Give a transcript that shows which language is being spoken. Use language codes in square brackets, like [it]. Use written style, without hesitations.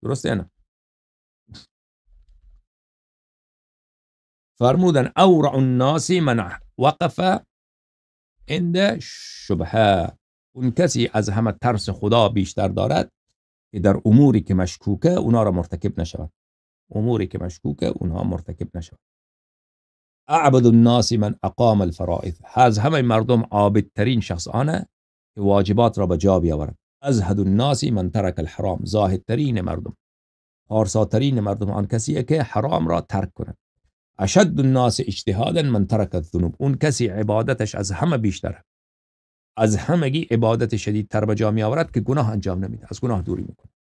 [fa] درسته نه؟ فرمودن [ar] اورع الناس من وقف عند شبهه. [fa] اون کسی از همه ترس خدا بیشتر دارد که در اموری که مشکوکه اونا را مرتکب نشود. اموری که مشکوکه اونها مرتکب نشود. [ar] اعبد الناس من اقام الفرائض. [fa] از همه مردم عابدترین شخص آنه که واجبات را به جا بیاورد. [ar] ازهد الناس من ترک الحرام. [fa] زاهدترین مردم، پارساترین مردم آن کسیه که حرام را ترک کند. [ar] اشد الناس اجتهادا من ترک الذنوب، [fa] اون کسی عبادتش از همه بیشتره، از همگی عبادت شدیدتر به جا می آورد که گناه انجام نمیده، از گناه دوری میکنه.